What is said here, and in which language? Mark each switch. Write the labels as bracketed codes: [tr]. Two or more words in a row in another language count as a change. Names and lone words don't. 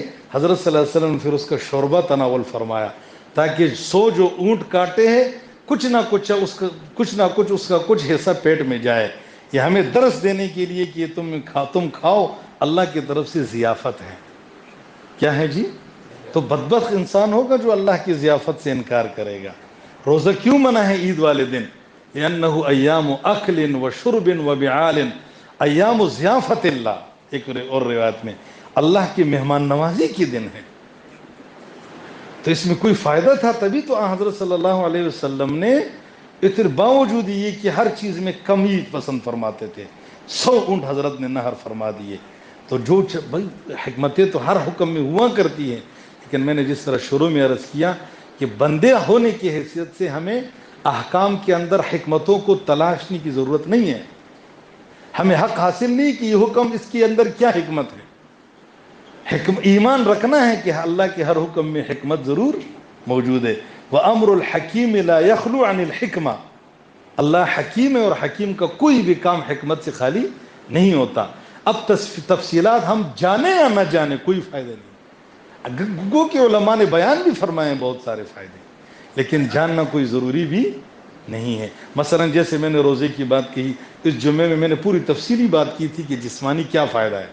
[ur] حضرت [ar] صلی اللہ علیہ وسلم [ur] نے پھر اس کا شوربہ تناول فرمایا, تاکہ 100 جو اونٹ کاٹے ہیں کچھ نہ کچھ اس کا کچھ حصہ پیٹ میں جائے. یہ ہمیں درس دینے کے لیے کہ تم کھاؤ, اللہ کی طرف سے ضیافت ہے. کیا ہے جی؟ تو بدبخت انسان ہوگا جو اللہ کی ضیافت سے انکار کرے گا. روزہ کیوں منع ہے عید والے دن؟ [ar] لأنه ایام اکل و شرب و بعال, ایام ضیافت اللہ. [ur] ایک اور روایت میں اللہ کی مہمان نوازی کے دن ہے. تو اس میں کوئی فائدہ تھا, تبھی تو حضرت [ar] صلی اللہ علیہ وسلم [ur] نے اتنے باوجود یہ کہ ہر چیز میں کمی پسند فرماتے تھے, 100 اونٹ حضرت نے نہر فرما دیے. تو جو بھائی حکمتیں تو ہر حکم میں ہوا کرتی ہیں, لیکن میں نے جس طرح شروع میں عرض کیا کہ بندے ہونے کی حیثیت سے ہمیں احکام کے اندر حکمتوں کو تلاشنے کی ضرورت نہیں ہے. ہمیں حق حاصل نہیں کہ یہ حکم اس کے اندر کیا حکمت ہے. ایمان رکھنا ہے کہ اللہ کے ہر حکم میں حکمت ضرور موجود ہے. [ar] وَأَمْرُ الْحَكِيمِ لَا يَخْلُو عَنِ الْحِكْمَةِ, [ur] اللہ حکیم ہے اور حکیم کا کوئی بھی کام حکمت سے خالی نہیں ہوتا. اب تفصیلات ہم جانیں یا نہ جانیں کوئی فائدہ نہیں. گو کہ علماء نے بیان بھی فرمائے بہت سارے فائدے، لیکن جاننا کوئی ضروری بھی نہیں ہے. مثلا جیسے میں نے روزے کی بات کہی، اس جمعے میں نے پوری تفصیلی بات کی تھی کہ جسمانی کیا فائدہ ہے.